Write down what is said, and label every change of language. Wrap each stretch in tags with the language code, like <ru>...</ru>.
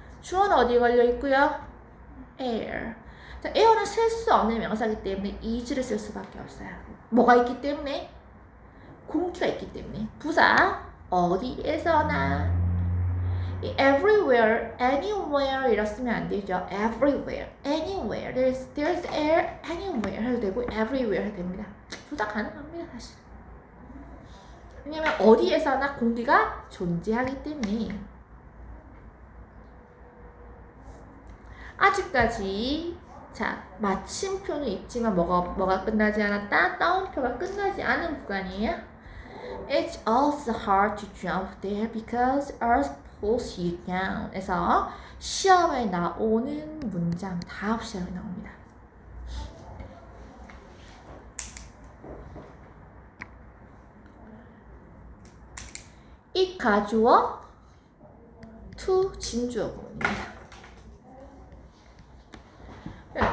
<ko>주어는 어디에 걸려 있고요?</ko> <en>air.</en> <ko>자, air는 쓸 수 없는 명사이기 때문에 is를 쓸 수밖에 없어요. 뭐가 있기 때문에? 공기가 있기 때문에. 부사 어디에서나.</ko> <en>everywhere, anywhere</en> <ko>이라 쓰면 안 되죠.</ko> <en>everywhere, anywhere, there's air anywhere</en> <ko>해도 되고</ko> <en>everywhere</en> <ko>해도 됩니다. 둘 다 가능합니다, 사실. 왜냐면 어디에서나 공기가 존재하기 때문에. 아직까지 자, 마침표는 있지만 뭐가 끝나지 않았다? 따옴표가 끝나지 않은 구간이에요.</ko> <en>It's also hard to jump there because Earth pulls you down.</en> <ko>그래서 시험에 나오는 문장 다 시험에 나옵니다. 이 가주어 to 진주어 부분입니다.</ko>